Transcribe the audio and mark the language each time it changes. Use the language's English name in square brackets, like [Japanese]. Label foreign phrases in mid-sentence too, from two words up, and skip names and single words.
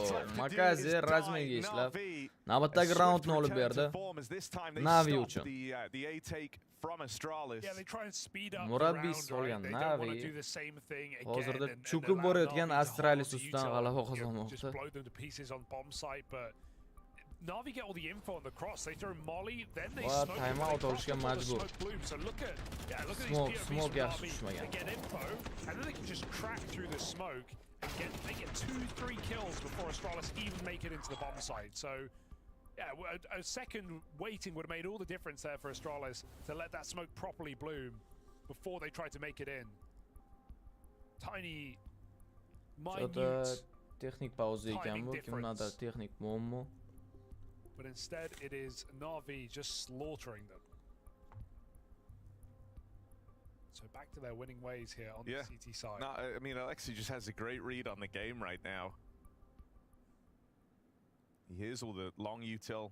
[Uzbek] Makazi razmenga ishlab navbatdagi raundni olib berdi. Navi uchun. Murabbiy solgan Navi hozirda cho'kib borayotgan Astralis ustidan g'alaba qozonmoqda. [English] Navi get all the info on the cross. They throw Molly, then they [Uzbek] Va [English] smoke. time out [Uzbek] olishga majbur. [English] So look at [Uzbek] Smoke yaxshi tushmagan. [English] They get info, and then they can just track through the smoke and They get 2-3 kills before Astralis even make it into the bomb site. So, yeah, a second waiting would have made all the difference there for Astralis to let that smoke properly bloom before they tried to make it in. Tiny, minute, [Uzbek] texnik pauza ekan bu, kimlardir texnik muammo. [English] But instead it is Na'Vi just slaughtering them. So back to their winning ways here on the CT side. No, I mean, Alexi just has a great read on the game right now. He hears all the long util.